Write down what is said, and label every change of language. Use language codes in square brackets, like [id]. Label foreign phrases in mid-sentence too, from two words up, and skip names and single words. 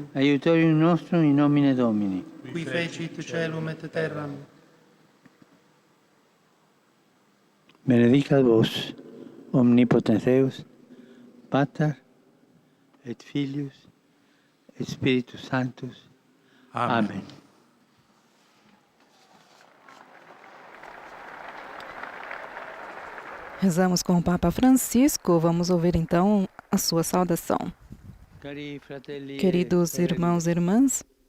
[la] Aiutorium nostrum in nomine Domini. qui fecit caelum et terram. Benedicat vos, omnipotens Deus, Pater et Filius et Spiritus Sanctus. [pt] Amém. Rezamos com o Papa Francisco. Vamos ouvir então a sua saudação. Queridos irmãos e irmãs,